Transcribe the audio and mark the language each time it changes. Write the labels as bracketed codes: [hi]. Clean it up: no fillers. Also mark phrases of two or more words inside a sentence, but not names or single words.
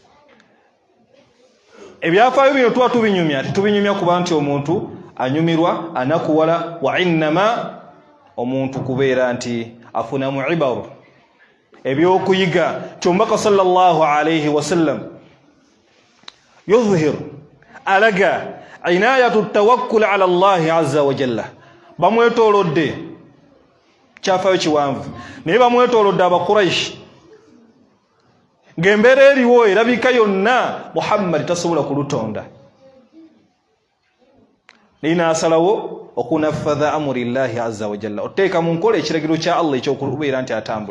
[lg] Ebyafaayo bino tuba tubinyumya, tetubinyumya kuba nti omuntu anyumirwa anakuwala, wa innama omuntu kubeera nti afunamu ibaru, ebyokuyiga. [ar] Kyomubaka صلى الله عليه وسلم يظهر alaga عناية التوكل على الله عز وجل. [lg] Bamwetoolodde kyafaayo kiwanvu, naye bamwetoolodde Abakuraishi ng'embeera eriwo erabika yonna Muhammad tasobola kulutonda. Naye n'asalawo okunaffadha [ar] أمر الله عز وجل, [lg] oteeka mu nkola ekiragiro kya Allah ekyokubeera nti atambula.